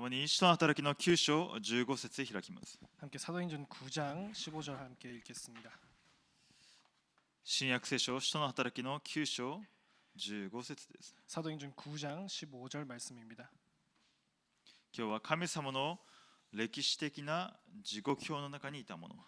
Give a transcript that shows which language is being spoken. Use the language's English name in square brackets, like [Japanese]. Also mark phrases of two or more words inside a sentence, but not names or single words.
[Japanese] 使徒の働きの9章15節へ開きます。 [Korean] 함께 사도행전 9장 15절 함께 읽겠습니다. [Japanese] 新約聖書使徒の働きの9章15節です。 [Korean] 사도행전 9장 15절 말씀입니다. [Japanese] 今日は神様の歴史的な時刻表の中にいたもの、